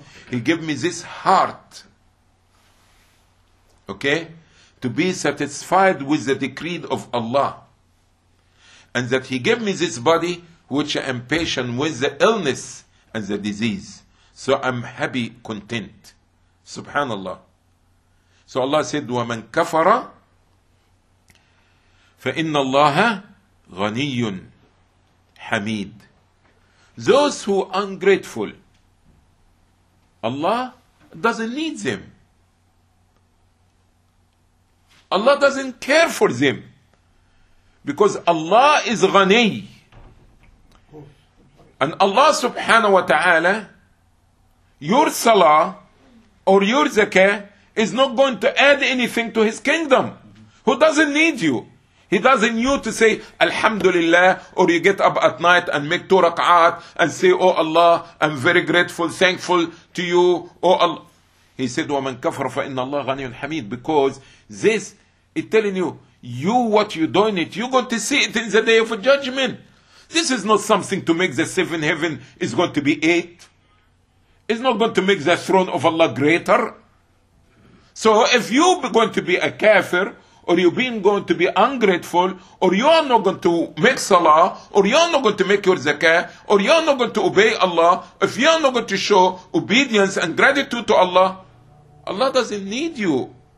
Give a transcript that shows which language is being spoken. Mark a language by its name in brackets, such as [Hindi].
[English] He give me this heart. Okay? To be satisfied with the decree of Allah. And that he gave me this body which I am patient with the illness and the disease. So I'm happy, content. Subhanallah. So Allah said, [Arabic] وَمَنْ كَفَرَ فَإِنَّ اللَّهَ غَنِيٌّ حَمِيدٌ. [English] Those who are ungrateful, Allah doesn't need them. Allah doesn't care for them. Because Allah is ghani. And Allah subhanahu wa ta'ala, your salah or your zakah is not going to add anything to his kingdom. Who doesn't need you? He doesn't need you to say Alhamdulillah, or you get up at night and make two rak'at and say, oh Allah, I'm very grateful, thankful to you, oh Allah. He said, [Arabic] وَمَنْ كَفَرَ فَإِنَّ اللَّهَ غَنِيٌّ حَمِيدٌ. [English] Because this, it's telling you what you're doing it, you're going to see it in the day of judgment. This is not something to make the seven heaven is going to be eight. It's not going to make the throne of Allah greater. So if you're going to be a kafir, or you're being going to be ungrateful, or you are not going to make salah, or you are not going to make your zakah, or you are not going to obey Allah, if you are not going to show obedience and gratitude to Allah, Allah doesn't need you.